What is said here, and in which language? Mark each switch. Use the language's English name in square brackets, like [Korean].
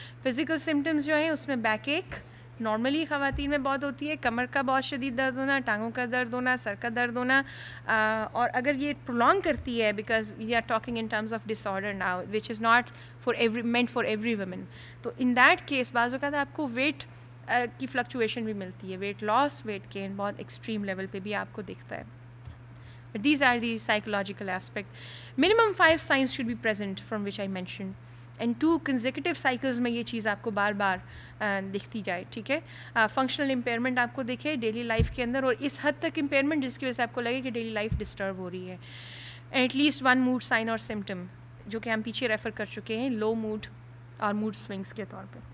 [Urdu] Physical symptoms جو ہیں اس میں بیک ایک نارملی خواتین میں بہت ہوتی ہے, کمر کا بہت شدید درد ہونا, ٹانگوں کا درد ہونا, سر کا درد ہونا. اور اگر یہ پرولونگ کرتی ہے [English] because we are talking in terms of disorder now which is not meant for every women, [Urdu] تو [English] in that case [Urdu] بعض اوقات آپ کو ویٹ کی فلکچویشن بھی ملتی ہے. ویٹ لاس, ویٹ گین بہت ایکسٹریم لیول پہ بھی آپ کو دکھتا ہے. [English] But these are the psychological aspect. Minimum 5 signs should be present from which I mentioned. And 2 consecutive cycles [Urdu] میں یہ چیز آپ کو بار بار دکھتی جائے. ٹھیک ہے, فنکشنل امپیئرمنٹ آپ کو دکھے ڈیلی لائف کے اندر, اور اس حد تک امپیئرمنٹ جس کی وجہ سے آپ کو لگے کہ ڈیلی لائف ڈسٹرب ہو رہی ہے. [English] at least 1 mood sign [Urdu] اور سمٹم جو کہ ہم پیچھے ریفر کر چکے ہیں لو موڈ اور موڈ سوئنگس کے طور پہ.